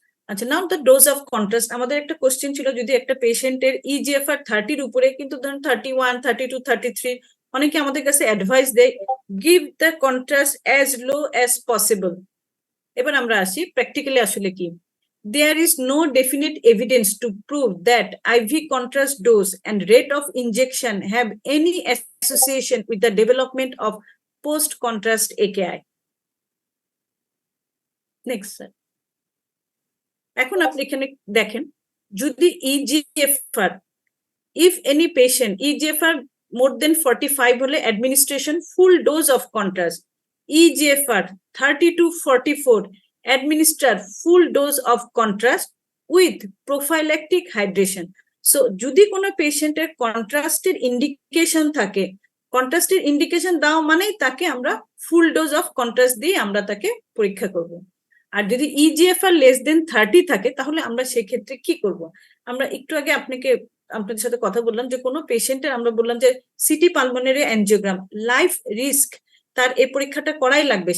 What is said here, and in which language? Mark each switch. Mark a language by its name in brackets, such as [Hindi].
[Bangla] আচ্ছা, নাও the dose of contrast. আমাদের একটা কোশ্চেন ছিল, যদি একটা পেশেন্টের ইজিএফআর 30 উপরে কিন্তু ধরুন 31, 32, 33, অনেকে আমাদের কাছে অ্যাডভাইস দেয় give the contrast as low as possible. এবার আমরা আসি প্র্যাকটিক্যালি আসলে কি। [English] There is no definite evidence to prove that IV contrast dose and rate of injection have any association with the development of post-contrast AKI. Next, sir. [Bangla] এখন আপনি এখানে দেখেন, যদি eGFR [English] if any patient eGFR more than 45 [Bangla] হলে [English] administration full dose of contrast, eGFR 30 to 44 administer full dose of contrast with prophylactic hydration. [Bangla] So যদি কোনো পেশেন্টের কন্ট্রাস্টের indication থাকে, কন্ট্রাস্টের ইন্ডিকেশন দাও মানেই তাকে আমরা ফুল ডোজ অফ কন্ট্রাস্ট দিয়ে আমরা তাকে পরীক্ষা করব। আর যদি ইজিএফআর লেস দেন 30 থাকে তাহলে আমরা সেক্ষেত্রে কি করব। আমরা একটু আগে আপনাদের সাথে কথা বললাম যে কোনো পেশেন্টের আমরা বললাম যে city pulmonary angiogram life risk, তার এই পরীক্ষাটা করাই লাগবে।